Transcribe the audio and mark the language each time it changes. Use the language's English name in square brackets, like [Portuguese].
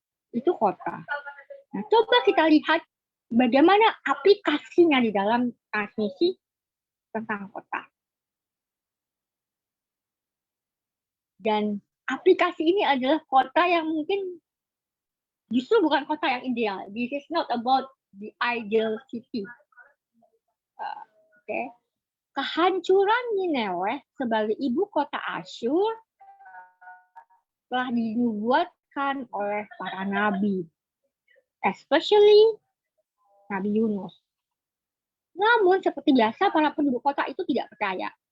[Indonesian] Itu kota. Nah, coba kita lihat bagaimana aplikasinya di dalam transmisi tentang kota. Dan aplikasi ini adalah kota yang mungkin justru bukan kota yang ideal. [English] This is not about the ideal city. Okay. [Indonesian] Kehancuran Nineveh sebagai ibu kota Asyur telah dinubuatkan oleh para nabi, [English] especially [Indonesian] Nabi Yunus. Namun seperti biasa para penduduk kota itu tidak percaya.